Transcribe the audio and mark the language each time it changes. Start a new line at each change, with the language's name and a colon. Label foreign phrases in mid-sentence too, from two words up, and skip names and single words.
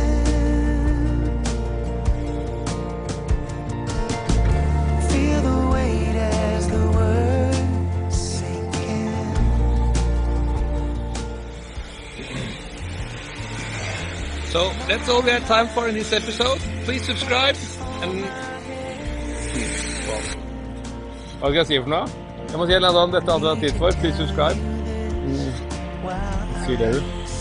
English: Feel the weight as the words sink in. So that's all we had time for in this episode. Please subscribe and...
Norwegian: Hva skal jeg si for noe? Jeg må si en eller annen, dette er alternativet for.
English: Please subscribe.
Norwegian: Sier det ut.